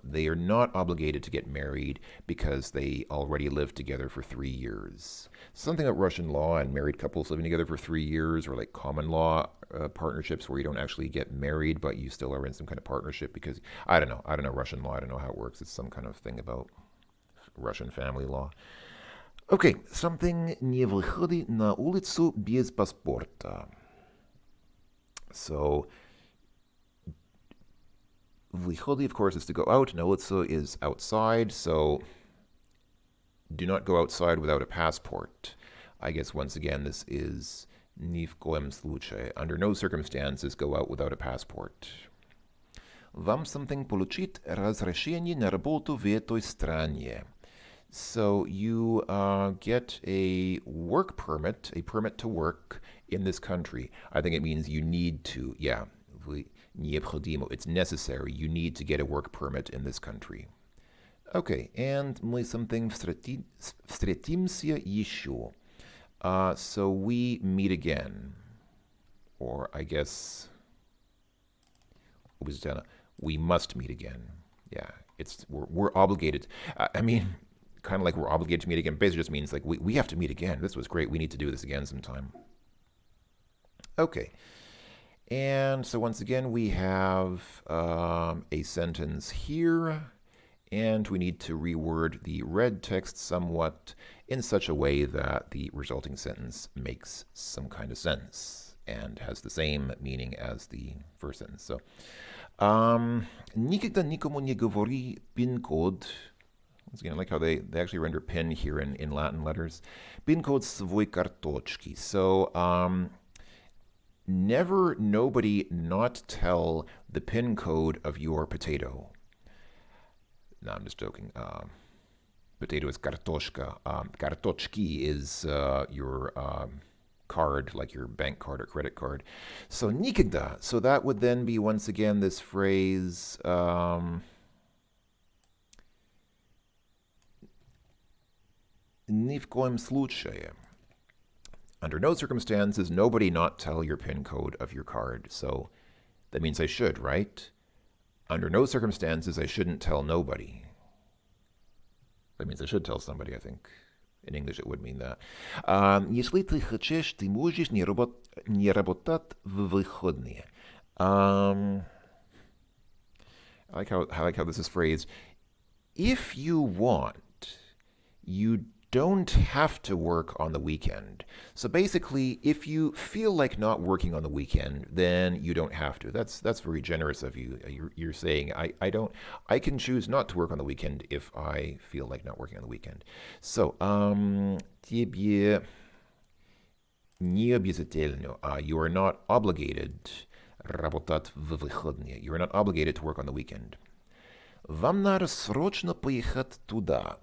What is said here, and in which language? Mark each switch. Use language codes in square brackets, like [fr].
[en] They are not obligated to get married because they already lived together for 3 years. Something about Russian law and married couples living together for 3 years, or like common law partnerships where you don't actually get married, but you still are in some kind of partnership because, I don't know Russian law. I don't know how it works. It's some kind of thing about Russian family law. [ru] Okay, something не выходи на улицу без паспорта. [en] So, выходи, of course, is to go out. Na ulicu is outside, so do not go outside without a passport. I guess, once again, this is [ru] ни в коем случае. [en] Under no circumstances go out without a passport. [ru] Вам something получить разрешение на работу в этой стране. [en] So you get a work permit, a permit to work in this country. I think it means you need to, yeah. Необходимо. It's necessary. You need to get a work permit in this country. Okay, and [ru] мы something встретимся еще. [en] So we meet again. Or I guess we must meet again. Yeah, we're obligated. I mean, kind of like we're obligated to meet again. Basically, just means like we have to meet again. This was great. We need to do this again sometime. Okay, and so once again we have a sentence here, and we need to reword the red text somewhat in such a way that the resulting sentence makes some kind of sense and has the same meaning as the first sentence. [ru] So, никогда никому не говори пин-код. [en] Once again, I like how they actually render pin here in Latin letters. [ru] Пин-код свой карточки. [en] So, never nobody not tell the pin code of your potato. No, I'm just joking. Potato is kartoshka. Kartochki is your card, like your bank card or credit card. So nikogda. So that would then be once again this phrase. [ru] Ни в коем случае. [en] Under no circumstances, nobody not tell your PIN code of your card. So that means I should, right? Under no circumstances, I shouldn't tell nobody. That means I should tell somebody, I think. In English, it would mean that. [ru] Если ты хочешь, ты можешь не работать в выходные. [en] I like how this is phrased. If you want, you don't have to work on the weekend. So basically, if you feel like not working on the weekend, then you don't have to. That's very generous of you. You're saying I can choose not to work on the weekend if I feel like not working on the weekend. [ru] So, тебе не обязательно. [en] You are not obligated [ru] работать в выходные. [en] You are not obligated to work on the weekend. [ru] Вам надо срочно поехать туда.